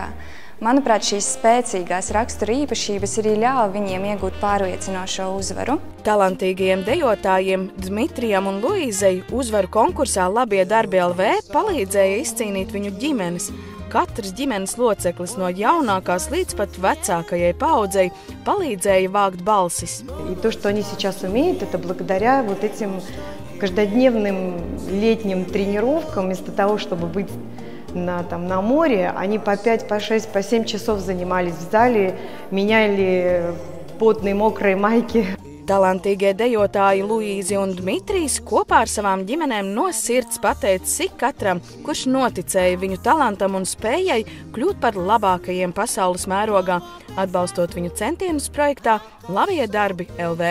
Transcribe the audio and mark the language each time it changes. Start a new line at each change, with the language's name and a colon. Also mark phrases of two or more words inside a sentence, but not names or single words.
Latvian: Manuprāt, šīs spēcīgās rakstura īpašības arī ļāva viņiem iegūt pārliecinošo uzvaru. Talantīgajiem dejotājiem Dmitrijam un Luīzei uzvaru konkursā Labie darbi LV palīdzēja izcīnīt viņu ģimenes. Katrs ģimenes loceklis no jaunākās līdz pat vecākajai paaudzei palīdzēja vākt balsis.
Russian: И то, что они сейчас умеют, это благодаря вот этим каждодневным летним тренировкам. Вместо того, чтобы быть на море, они по 5, по 6, по 7 часов занимались в зале, меняли потные, мокрые майки.
Latvian: Talantīgie dejotāji Luīzi un Dmitrijs kopā ar savām ģimenēm no sirds pateica katram, kurš noticēja viņu talantam un spējai kļūt par labākajiem pasaules mērogā, atbalstot viņu centienus projektā Labie darbi LV.